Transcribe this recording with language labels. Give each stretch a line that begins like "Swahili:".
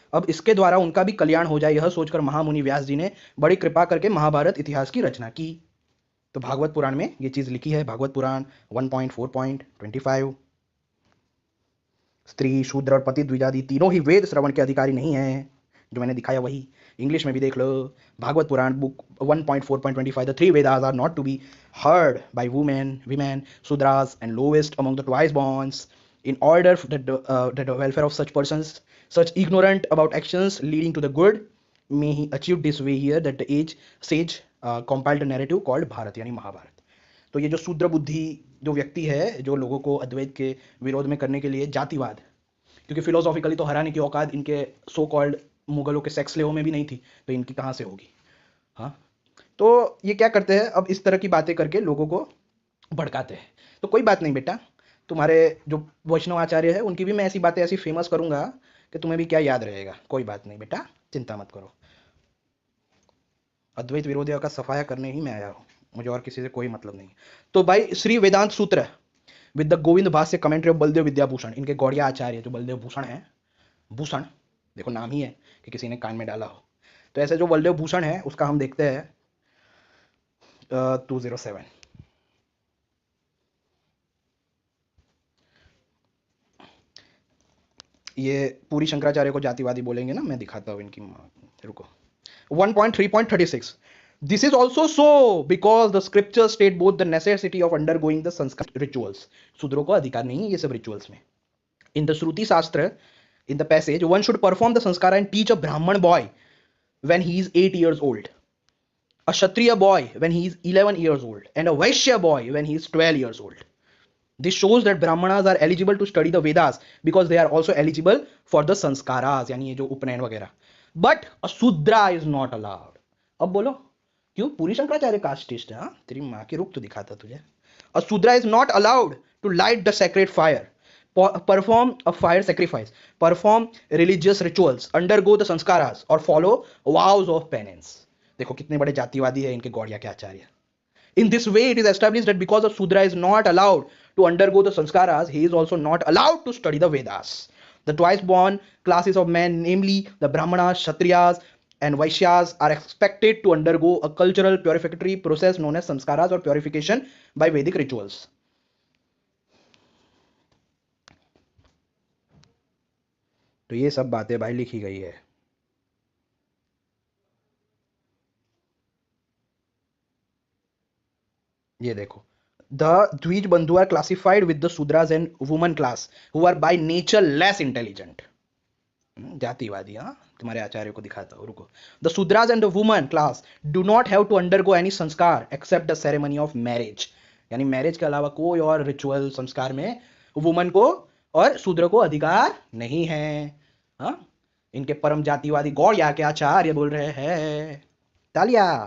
Hindi: अब इसके द्वारा उनका भी कल्याण हो जाए, यह सोचकर महामुनि व्यास जी ने बड़ी कृपा करके महाभारत इतिहास की रचना की। तो भागवत पुराण में ये चीज लिखी है, भागवत पुराण 1.4.25, स्त्री शूद्र और पति द्विजाति तीनों ही वेद श्रवण के अधिकारी नहीं हैं, जो मैंने दिखाया वही।
English: English में भी देख लो, Bhagavata Purana book 1.4.25, the three Vedas are not to be heard by women, Shudras and lowest among the twice borns, in order that the welfare of such persons, such ignorant about actions leading to the good, may he achieve this way here that the sage compiled a narrative called Bharat, यानी महाभारत।
Hindi: तो ये जो शूद्र बुद्धि जो व्यक्ति है, जो लोगों को अद्वैत के विरोध में करने के लिए जातिवाद, क्योंकि फिलोसॉफिकली तो हराने की औकात इनके सो कॉल्ड मुगलों के सेक्स स्लेव में भी नहीं थी, तो इनकी कहाँ से होगी? हाँ, तो ये क्या करते हैं, अब इस तरह की बातें करके लोगों को भड़काते हैं। तो कोई बात नहीं बेटा, तुम्हारे जो वैष्णव आचार्य है उनकी भी मैं ऐसी बातें ऐसी फेमस करूंगा कि तुम्हें भी क्या याद रहेगा। कोई बात नहीं बेटा, चिंता मत करो, अद्वैत विरोधियों का सफाया करने ही मैं आया हूं, मुझे और किसी से कोई मतलब नहीं। तो भाई श्री वेदांत सूत्र विद द गोविंद भाष्य कमेंट्री ऑफ बलदेव विद्याभूषण, इनके गौड़िया आचार्य जो बलदेव भूषण है, भूषण देखो नाम ही है कि किसी ने कान में डाला हो, तो ऐसे जो बलदेव भूषण है उसका हम देखते हैं 207। ये पूरी शंकराचार्य को जातिवादी बोलेंगे ना, मैं दिखाता हूँ इनकी, रुको।
English: 1.3.36, this is also so because the scriptures state both the necessity of undergoing the sanskar rituals,
Hindi: शूद्रों को अधिकार नहीं है ये सब रिचुअल्स में।
English: in the Shruti Shastra, in the passage, one should perform the sanskara and teach a Brahman boy when he is 8 years old, a Kshatriya boy when he is 11 years old, and a Vaishya boy when he is 12 years old. This shows that Brahmanas are eligible to study the Vedas because they are also eligible for the sanskaras,
Hindi: यानी ये जो उपनयन वगैरह।
English: But a Shudra is not allowed।
Hindi: अब बोलो क्यों? पूरी Shankaracharya casteist है, हाँ? तेरी माँ की रुख तो दिखाता तुझे।
English: A Shudra is not allowed to light the sacred fire, perform a fire sacrifice, perform religious rituals, undergo the sanskaras or follow vows of penance।
Hindi: देखो कितने बड़े जातिवादी है इनके गौड़िया के आचार्य।
English: In this way, it is established that because a Shudra is not allowed to undergo the sanskaras, he is also not allowed to study the Vedas। The twice born classes of men, namely the Brahmanas, Kshatriyas, and Vaishyas are expected to undergo a cultural purificatory process known as samskaras or purification by Vedic rituals.
Hindi: तो ये सब बातें भाई लिखी गई है. ये देखो,
English: the Dvij Bandhu are classified with the Sudras and woman class who are by nature less intelligent.
Hindi: जातिवादी. हाँ, तुम्हारे आचार्य को दिखाता हूँ, रुको.
English: The Shudras and the woman class do not have to undergo any samskara except the ceremony of marriage.
Hindi: यानी marriage के अलावा कोई और रिचुअल संस्कार में वुमन को और शूद्र को अधिकार नहीं है. हाँ, इनके परम जातिवादी गौड़िया के आचार्य बोल रहे हैं. तालिया.